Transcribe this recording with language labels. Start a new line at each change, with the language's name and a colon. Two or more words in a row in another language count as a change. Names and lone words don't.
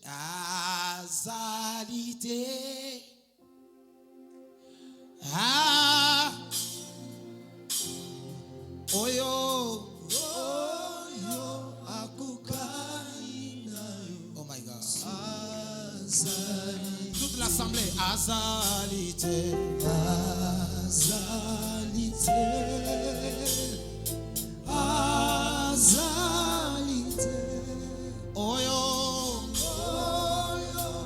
Lingala: Azalite. Ah. Oyo. Oyo. Akukai nayo.
English: Oh my God.
French: Azalite. Toute l'assemblée.
Lingala: Azalite. Azalite. Azalite. Oyo. Oyo.